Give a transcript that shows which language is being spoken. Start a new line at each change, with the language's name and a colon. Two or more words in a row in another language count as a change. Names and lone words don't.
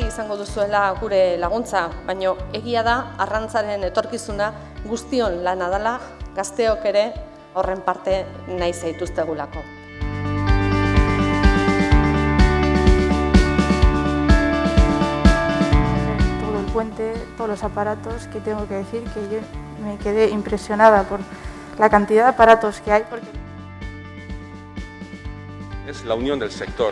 Basque: izango duzuela gure laguntza, baina egia da arrantzaren etorkizuna guztion lana dela, gazteok ere horren parte nahi zaituztegulako.
Spanish: Todo el puente, todos los aparatos, que tengo que decir que yo me quedé impresionada por la cantidad de aparatos que hay. Es la unión del sector.